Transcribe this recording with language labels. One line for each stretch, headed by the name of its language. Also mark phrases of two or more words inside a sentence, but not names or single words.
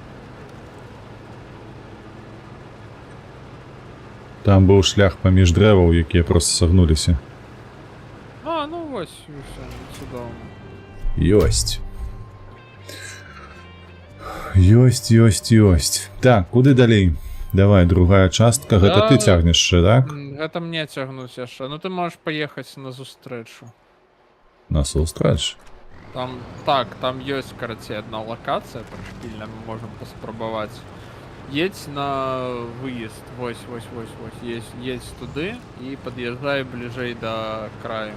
Ukrainian: Там був шлях поміж древов, які просто согнулися. А, ну ось, і все, чудово. Йость. Йость. Так, куди далі? Давай,
Belarusian: другая частка. Да.
Ukrainian: Гэта ти тягнеш ще, так?
Belarusian: Гэта мне цягнуць яшчэ. Ну ты можаш паехаць на зустрэчу. На соустрач. Там, так, там ёсць, карацей, одна локацыя, прышпільна, мы можам паспрабаваць. Едь на выезд, вось, едь туды і пад'язджай бліжэй да краю.